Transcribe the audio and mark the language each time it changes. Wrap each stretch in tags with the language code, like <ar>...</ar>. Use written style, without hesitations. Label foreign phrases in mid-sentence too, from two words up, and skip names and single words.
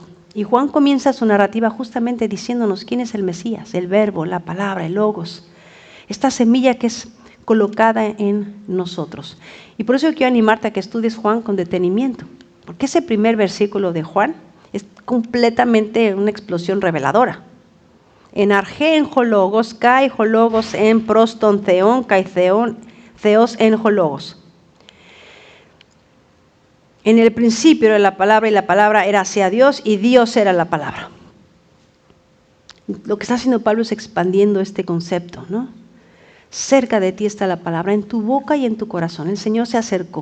<es>Y Juan comienza su narrativa justamente diciéndonos quién es el Mesías, el verbo, la palabra, el Logos. Esta semilla que es colocada en nosotros. Y por eso quiero animarte a que estudies Juan con detenimiento. Porque ese primer versículo de Juan es completamente una explosión reveladora.</es> <el>Ἐν ἀρχῇ ἦν ὁ λόγος, καὶ ὁ λόγος ἦν πρὸς τὸν θεόν, καὶ θεὸς ἦν ὁ λόγος.</el> <es>En el principio era la palabra y la palabra era hacia Dios y Dios era la palabra. Lo que está haciendo Pablo es expandiendo este concepto, ¿no? Cerca de ti está la palabra, en tu boca y en tu corazón. El Señor se acercó.</es>